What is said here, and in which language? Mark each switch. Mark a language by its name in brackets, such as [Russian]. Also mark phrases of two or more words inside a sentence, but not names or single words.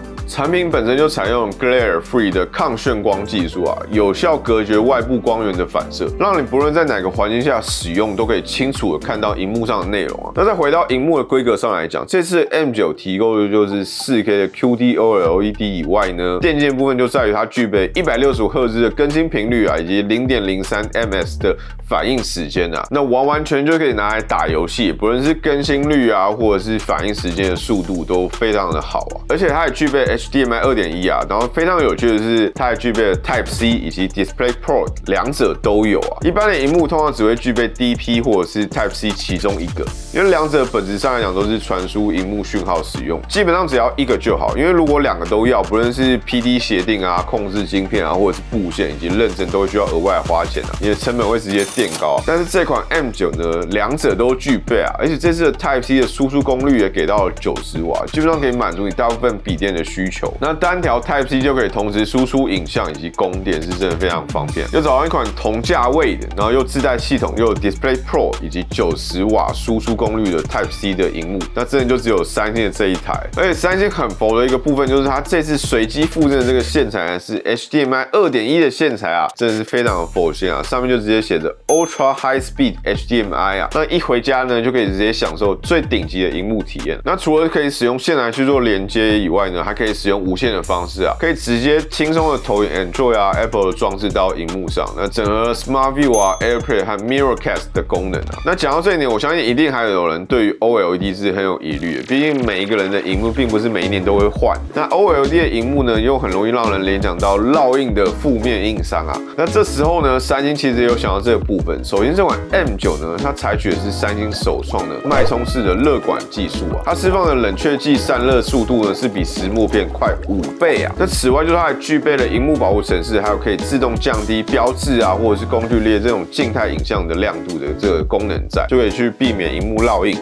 [Chinese] 產品本身就採用 [English] Glare Free [Chinese] 的抗眩光技術啊，有效隔絕外部光源的反射，讓你不論在哪個環境下使用，都可以清楚的看到熒幕上的內容啊。那再回到熒幕的規格上來講，這次 M9 提供的就是 4K 的 QD OLED 以外呢，電競部分就在於它具備165赫茲的更新頻率啊，以及0.03 ms 的反應時間啊，那完全就可以拿來打遊戲，不論是更新率啊，或者是反應時間的速度都非常的好啊。而且它也具備HDMI 2.1啊，然後非常有趣的是，它還具備了 Type C 以及 DisplayPort 兩者都有啊。一般的熒幕通常只會具備 DP 或者是 Type C 其中一個，因為兩者本質上來講都是傳輸熒幕訊號使用，基本上只要一個就好。因為如果兩個都要，不論是 PD 協定啊、控制晶片啊，或者是布線以及認證，都會需要額外花錢啊，你的成本會直接墊高。但是這款 M9 呢，兩者都具備啊，而且這次的 Type C 的輸出功率也給到了90瓦，基本上可以滿足你大部分筆電的需求。那單條 Type C 就可以同時輸出影像以及供電，是真的非常方便。又找到一款同價位的，然後又自帶系統，又有 DisplayPort 以及90瓦輸出功率的 Type C 的熒幕，那真的就只有三星的這一台。而且三星很佛的一個部分就是它這次隨機附贈的這個線材呢是 HDMI 2.1的線材啊，真的是非常的佛心啊，上面就直接寫着 [English] Ultra High Speed HDMI [Chinese] 啊，那一回家呢就可以直接享受最頂級的熒幕體驗。那除了可以使用線來去做連接以外呢，還可以使用無線的方式啊，可以直接輕鬆的投影 Android 啊、Apple 的裝置到熒幕上，那整合 Smart View 啊、AirPlay 和 Mirrorcast 的功能啊。那講到這一點，我相信一定還有人對於 OLED 是很有疑慮的，畢竟每一個人的熒幕並不是每一年都會換。那 OLED 的熒幕呢，又很容易讓人聯想到烙印的負面硬傷啊。那這時候呢，三星其實也有想到這個部分。首先，這款 M9 呢，它採取的是三星首創的脈衝式的熱管技術啊，它釋放的冷卻劑散熱速度呢是比石墨片快5倍啊。那此外，就是它還具備了熒幕保護程式，還有可以自動降低標誌啊，或者是工具列這種靜態影像的亮度的這個功能在，就可以去避免熒幕烙印。